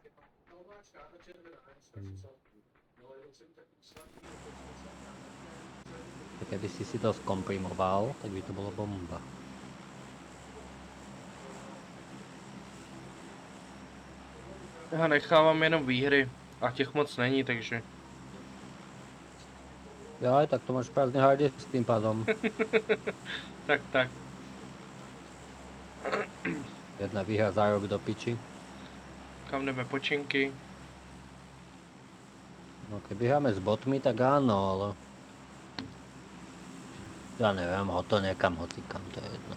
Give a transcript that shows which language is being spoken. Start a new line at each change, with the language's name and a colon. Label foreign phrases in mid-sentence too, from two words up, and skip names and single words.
Slovak: Keby si to skomprimoval, tak by to bolo bomba.
Czech: Já nechávám jenom výhry a těch moc není, takže.
Slovak: Jaj, tak to máš prázdny hard s tým pádom. Tak. Jedna výhra za rok do piči.
Czech: Kam jdeme počinky?
Slovak: No keby hráme s botmi, tak áno, ale... Ja neviem, ho to niekam hocikam, to je jedno.